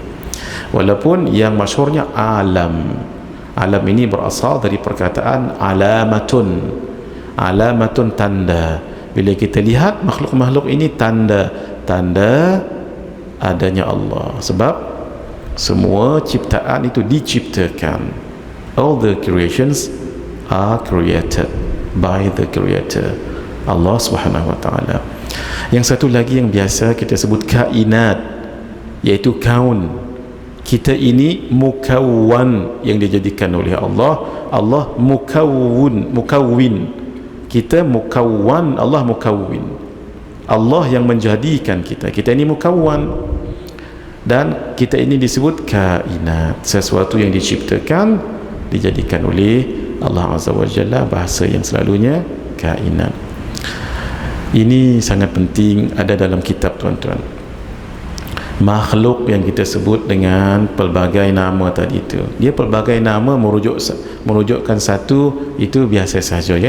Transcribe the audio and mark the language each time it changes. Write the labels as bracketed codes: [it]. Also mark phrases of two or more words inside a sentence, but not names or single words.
[ms] Walaupun yang masyhurnya alam. Alam ini berasal dari perkataan alamatun. Alamatun, tanda. Bila kita lihat makhluk-makhluk ini, tanda adanya Allah. Sebab semua ciptaan itu diciptakan. [en] All the creations are created by the Creator, [ar] Allah Subhanahu wa ta'ala. [ms] Yang satu lagi yang biasa kita sebut kainat, iaitu kaun. Kita ini mukawwan yang dijadikan oleh Allah. Allah mukawwin. Kita mukawwan, Allah mukawwin. Allah yang menjadikan kita. Kita ini mukawwan. Dan kita ini disebut kainat, sesuatu yang diciptakan, dijadikan oleh Allah [ar] Azza wa Jalla, [ms] bahasa yang selalunya kainat. Ini sangat penting ada dalam kitab, tuan-tuan. Makhluk yang kita sebut dengan pelbagai nama tadi itu, dia pelbagai nama merujukkan satu, itu biasa saja ya.